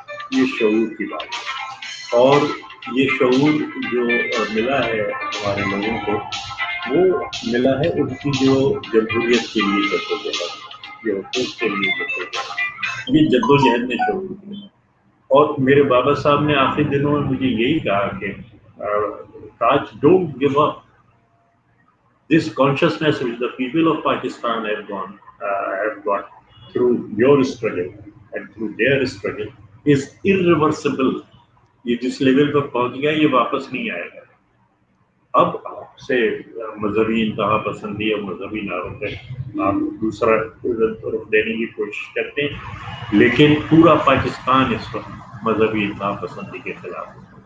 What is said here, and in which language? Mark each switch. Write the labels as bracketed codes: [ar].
[ur] یہ شعور کی بات ہے اور یہ شعور جو ملا ہے ہمارے لوگوں کو, وہ ملا ہے ان کی جو جمہوریت کے لیے جدوجہد, جو حقوق کے لیے جدوجہد, یہ جدوجہد نے شعور کیا. اور میرے بابا صاحب نے آخری دنوں میں مجھے یہی کہا کہ تاج [en] Don't give up. This consciousness which the people of Pakistan have got through your struggle and through their struggle is irreversible. [ur] یہ جس لیول پر پہنچ گیا یہ واپس نہیں آئے گا. اب آپ سے مذہبی انتہا پسندی اور مذہبی نعروں پہ آپ دوسرا رخ دینے کی کوشش کرتے ہیں, لیکن پورا پاکستان اس وقت مذہبی انتہا پسندی کے خلاف ہے.